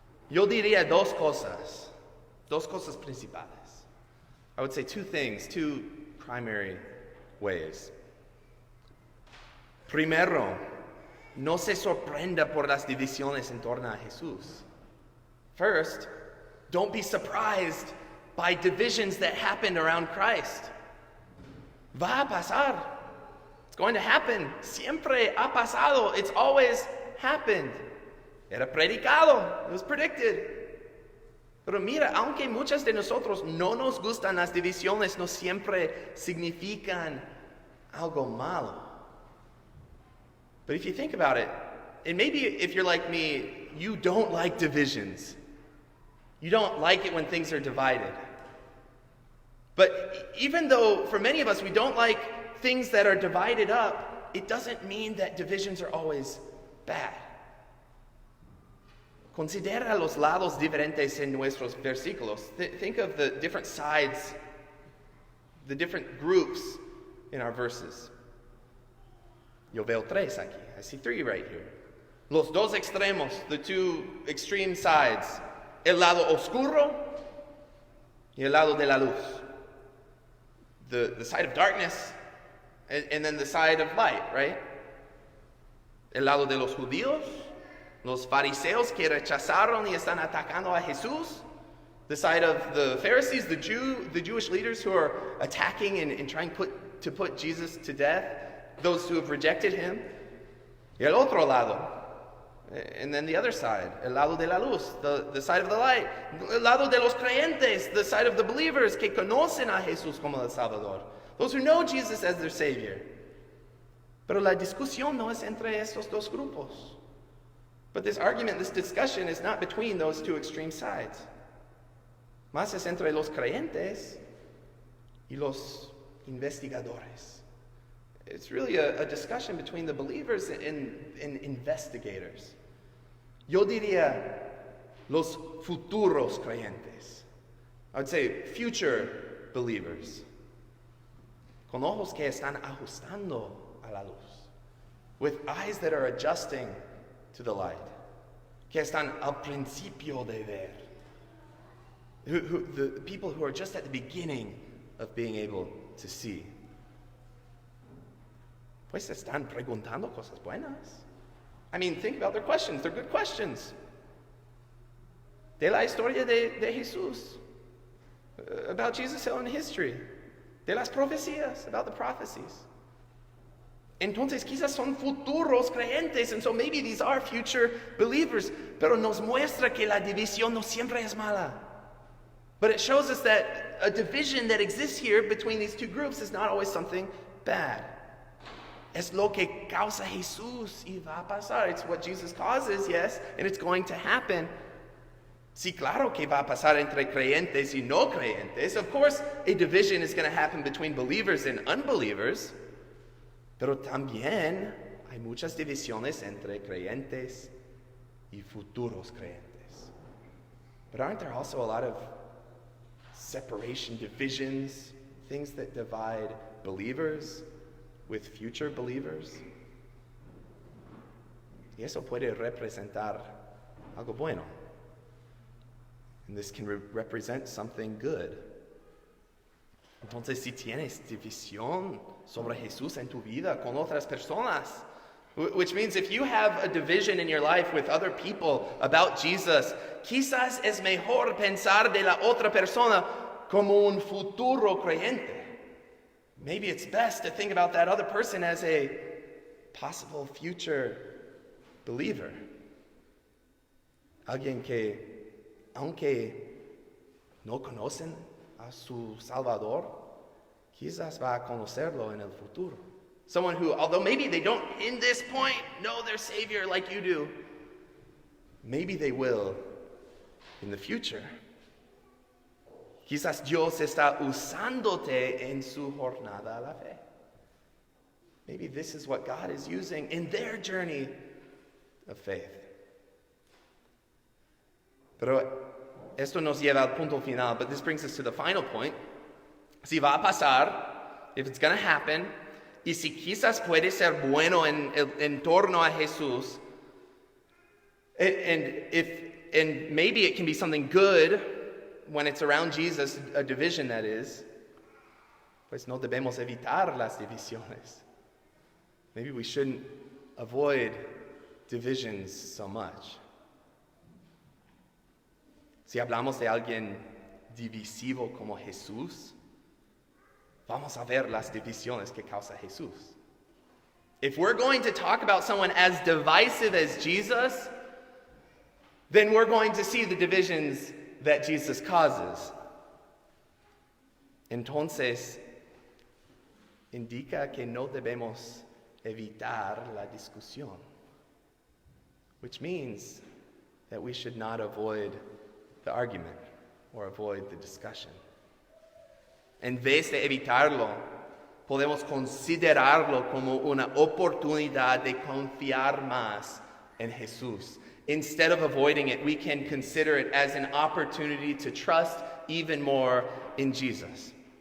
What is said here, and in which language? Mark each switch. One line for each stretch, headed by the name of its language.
Spanish: Yo diría dos cosas principales.
English: I would say two things, two primary ways.
Spanish: Primero, no se sorprenda por las divisiones en torno a Jesús.
English: First, don't be surprised by divisions that happened around Christ.
Spanish: Va a pasar.
English: It's going to happen.
Spanish: Siempre ha pasado.
English: It's always happened.
Spanish: Era predicado.
English: It was predicted.
Spanish: Pero mira, aunque muchas de nosotros no nos gustan las divisiones, no siempre significan algo malo.
English: But if you think about it, and maybe if you're like me, you don't like divisions. You don't like it when things are divided. But even though for many of us we don't like things that are divided up, it doesn't mean that divisions are always bad.
Spanish: Considera los lados diferentes en nuestros versículos.
English: Think of the different sides, the different groups in our verses.
Spanish: Yo veo tres aquí.
English: I see three right here.
Spanish: Los dos extremos,
English: the two extreme sides.
Spanish: El lado oscuro y el lado de la luz.
English: The side of darkness and then the side of light, right?
Spanish: El lado de los judíos, los fariseos que rechazaron y están atacando a Jesús.
English: The side of the Pharisees, the Jewish leaders who are attacking and trying to put Jesus to death. Those who have rejected him.
Spanish: Y el otro lado.
English: And then the other side,
Spanish: el lado de la luz,
English: the side of the light.
Spanish: El lado de los creyentes,
English: the side of the believers
Spanish: que conocen a Jesús como el Salvador.
English: Those who know Jesus as their Savior.
Spanish: Pero la discusión no es entre estos dos grupos.
English: But this argument, this discussion is not between those two extreme sides.
Spanish: Más es entre los creyentes y los investigadores.
English: It's really a discussion between the believers and investigators.
Spanish: Yo diría los futuros creyentes.
English: I would say future believers.
Spanish: Con ojos que están ajustando a la luz.
English: With eyes that are adjusting to the light.
Spanish: Que están al principio de ver.
English: The people who are just at the beginning of being able to see.
Spanish: Pues están preguntando cosas buenas.
English: I mean, think about their questions. They're good questions.
Spanish: De la historia de Jesús.
English: About Jesus in history.
Spanish: De las profecías,
English: about the prophecies.
Spanish: Entonces quizás son futuros creyentes,
English: and so maybe these are future believers,
Spanish: pero nos muestra que la división no siempre es mala.
English: But it shows us that a division that exists here between these two groups is not always something bad.
Spanish: Es lo que causa Jesús y va a pasar.
English: It's what Jesus causes, yes, and it's going to happen.
Spanish: Sí, claro que va a pasar entre creyentes y no creyentes.
English: Of course, a division is going to happen between believers and unbelievers.
Spanish: Pero también hay muchas divisiones entre creyentes y futuros creyentes.
English: But aren't there also a lot of separation, divisions, things that divide believers with future believers?
Spanish: Y eso puede representar algo bueno.
English: And this can represent something good.
Spanish: Entonces, si tienes división sobre Jesús en tu vida con otras personas,
English: which means if you have a division in your life with other people about Jesus,
Spanish: quizás es mejor pensar de la otra persona como un futuro creyente.
English: Maybe it's best to think about that other person as a possible future believer.
Spanish: Alguien que, aunque no conocen a su Salvador, quizás va a conocerlo en el futuro.
English: Someone who, although maybe they don't in this point know their Savior like you do, maybe they will in the future.
Spanish: Quizás Dios está usándote en su jornada a la fe.
English: Maybe this is what God is using in their journey of faith.
Spanish: Pero esto nos lleva al punto final,
English: but this brings us to the final point.
Spanish: Si va a pasar,
English: if it's going to happen,
Spanish: y si quizás puede ser bueno en torno a Jesús,
English: and maybe it can be something good when it's around Jesus, a division that is,
Spanish: pues no debemos evitar las divisiones.
English: Maybe we shouldn't avoid divisions so much.
Spanish: Si hablamos de alguien divisivo como Jesús, vamos a ver las divisiones que causa Jesús.
English: If we're going to talk about someone as divisive as Jesus, then we're going to see the divisions that Jesus causes.
Spanish: Entonces, indica que no debemos evitar la discusión,
English: which means that we should not avoid the argument or avoid the discussion.
Spanish: En vez de evitarlo, podemos considerarlo como una oportunidad de confiar más en Jesús.
English: Instead of avoiding it, we can consider it as an opportunity to trust even more in Jesus.